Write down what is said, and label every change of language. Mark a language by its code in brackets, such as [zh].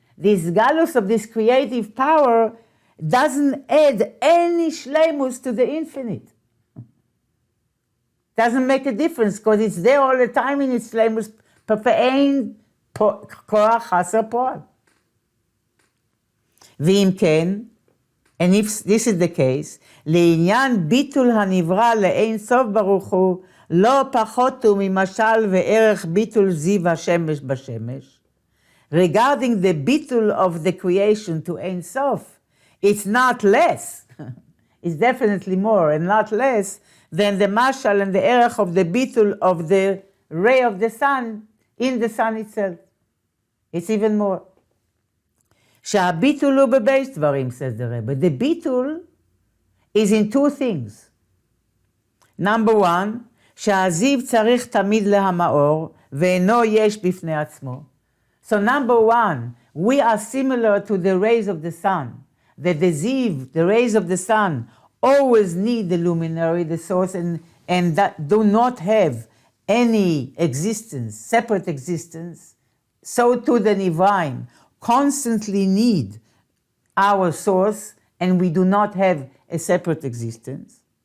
[en] This galus of this creative power doesn't add any shleimus to the infinite. Doesn't make a difference, because it's there all the time in its shleimus, pefe'ein koach chaser po'al. [he] V'im ken, [en] and if this is the case, [he] לעניין ביטול הנברא לאין סוף ברוך הוא, לא פחות הוא ממשל וערך ביטול זיו השמש בשמש. [en] Regarding the ביטול of the creation to Ein Sof, it's not less, it's definitely more and not less than the mashal and the erech of the bitul of the ray of the sun in the sun itself. It's even more. [he] שהביטול הוא בבייס דברים, [en] says the Rebbe. The bitul is in two things. Number one, [he] שהזיו צריך תמיד להמאור, ואינו יש בפני עצמו. [en] So number one, we are similar to the rays of the sun. That the Ziv, the rays of the sun, always need the luminary, the source, and that do not have any existence, separate existence. So too the Nivraim constantly need our source, and we do not have a separate existence.